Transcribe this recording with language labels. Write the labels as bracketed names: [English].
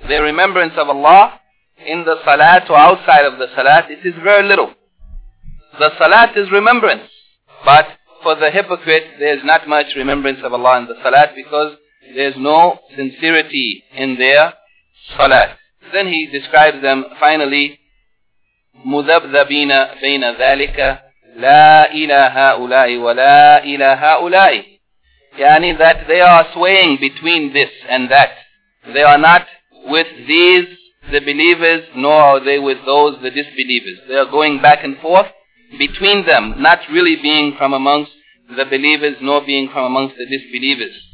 [English] Their remembrance of Allah in the salat or outside of the salat, it is very little. The salat is remembrance, but for the hypocrite, there is not much remembrance of Allah in the salat because there is no sincerity in their salat. Then he describes them finally, [Arabic] مُذَبْذَبِينَ بَيْنَ ذَلِكَ لَا إِلَى هَؤُلَاءِ وَلَا إِلَى هَؤُلَاءِ. [English] Yani that they are swaying between this and that. They are not with these, the believers, nor are they with those, the disbelievers. They are going back and forth between them, not really being from amongst the believers, nor being from amongst the disbelievers.